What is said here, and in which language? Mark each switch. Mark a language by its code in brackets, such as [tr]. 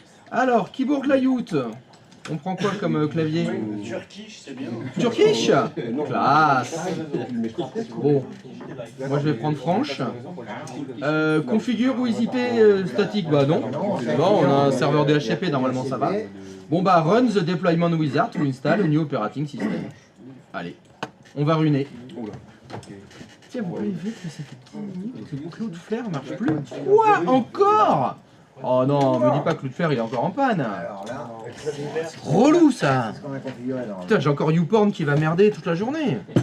[fr] Alors, keyboard layout. On prend quoi comme clavier? Turkish, c'est bien. Turkish. Classe. Bon, moi je vais prendre franche. Configure ou IP statique? Bah non. Bon, on a un serveur DHCP, normalement ça va. [en] Bon bah run the deployment wizard to install a new operating system. [fr] Allez, on va ruiner. Tiens, vous voyez vite que ça fait 10 minutes que Cloudflare marche plus. Quoi? Encore? Oh non, me dis pas que Cloudflare il est encore en panne. Alors là, Relou ça. c'est ce qu'on a configuré dans Putain, j'ai encore YouPorn qui va merder toute la journée.